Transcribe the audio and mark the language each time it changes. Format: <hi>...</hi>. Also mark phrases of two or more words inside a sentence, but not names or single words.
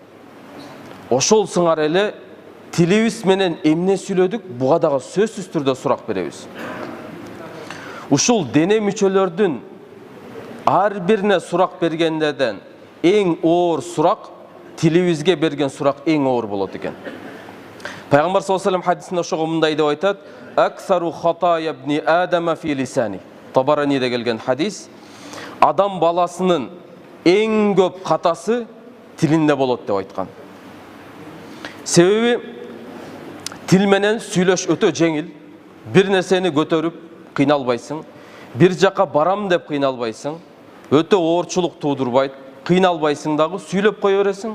<ky>Ошол сыңар эле тилибиз менен эмне сүйлөдүк, буга дагы сөзсүз түрдө сурак беребиз. Ушул дене мүчөлөрдүн ар бирине сурак бергендерден эң оор сурак тилибизге берген сурак эң оор болот экен. Пайгамбар</ky> <ar>صلى الله عليه وسلم</ar> <ky>хадисинде ошого мындай деп айтат:</ky> <ar>"أكثر خطايا ابن آدم في لسانه."</ar> <ky>Табараниде келген хадис, адам баласынын эң көп катасы тилинде болот деп айткан. Себеби тил менен сүйлөш өтө жеңил. Бир нерсени көтөрүп кыйналбайсың, бир жака барам деп кыйналбайсың, өтө оорчулук туудурбайт, кыйналбайсың дагы, сүйлөп кое бересиң.</ky>